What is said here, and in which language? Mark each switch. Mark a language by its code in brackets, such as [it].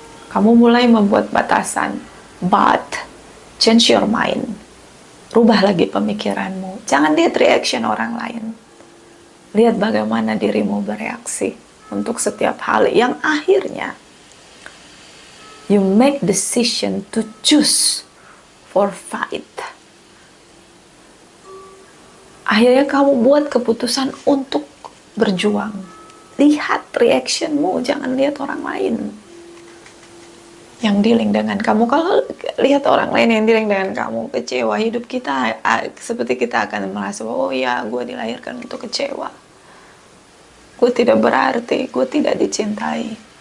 [id] Kamu mulai membuat batasan, [en] but change your mind. [id] Rubah lagi pemikiranmu. Jangan lihat reaction orang lain. Lihat bagaimana dirimu bereaksi untuk setiap hal yang akhirnya [en] You make decision to choose for fight. [id] Akhirnya kamu buat keputusan untuk berjuang. Lihat reactionmu, jangan lihat orang lain yang dealing dengan kamu. Kalau lihat orang lain yang dealing dengan kamu, kecewa, hidup kita seperti kita akan merasa, oh ya, gue dilahirkan untuk kecewa, gue tidak berarti, gue tidak dicintai.